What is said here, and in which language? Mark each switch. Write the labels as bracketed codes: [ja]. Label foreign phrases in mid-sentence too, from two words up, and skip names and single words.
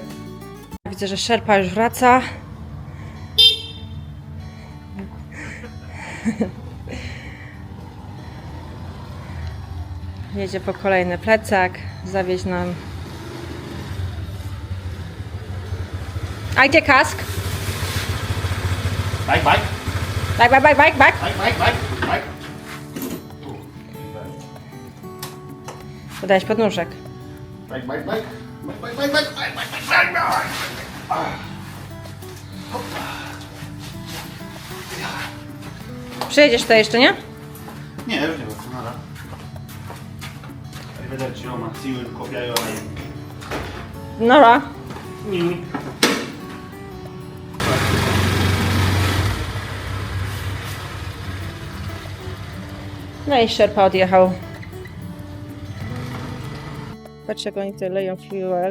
[pl] Widzę, że szerpa już wraca. Jedzie po kolejny plecak, zawieźć nam. A gdzie kask? Bike, bike. Bike. Bike. Podałeś podnóżek. Bike. Przyjedziesz tutaj jeszcze, nie? Nie, już nie wiem, nada. [it] Arrivederci Roma, [en] see you in Copiaiole. [pl] Nora. No i szerpa odjechał. Patrz, jak oni tutaj leją fuel.